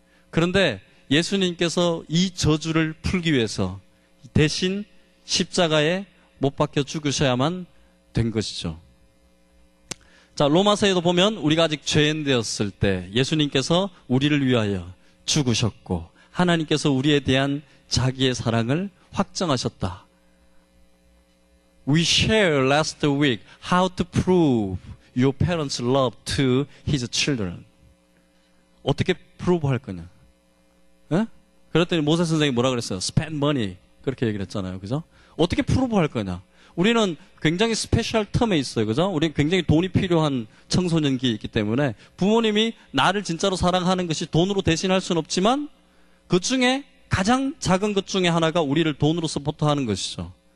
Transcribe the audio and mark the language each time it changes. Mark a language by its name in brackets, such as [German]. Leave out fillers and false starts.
[Korean] 그런데 예수님께서 이 저주를 풀기 위해서 대신 십자가에 못 박혀 죽으셔야만 된 것이죠. 자, 로마서에도 보면 우리가 아직 죄인 되었을 때 예수님께서 우리를 위하여 죽으셨고 하나님께서 우리에 대한 자기의 사랑을 확정하셨다. [English] We share last week how to prove your parents' love to his children. [Korean] 어떻게 프루브 할 거냐? 예? 그랬더니 모세 선생님이 뭐라 그랬어요? [English] Spend money. [Korean] 그렇게 얘기를 했잖아요. 그죠? 어떻게 프루브 할 거냐? 우리는 굉장히 스페셜 텀에 있어요. 그죠? 우리는 굉장히 돈이 필요한 청소년기에 있기 때문에 부모님이 나를 진짜로 사랑하는 것이 돈으로 대신할 수는 없지만 그 중에 가장 작은 것 중에 하나가 우리를 돈으로 서포트하는 것이죠.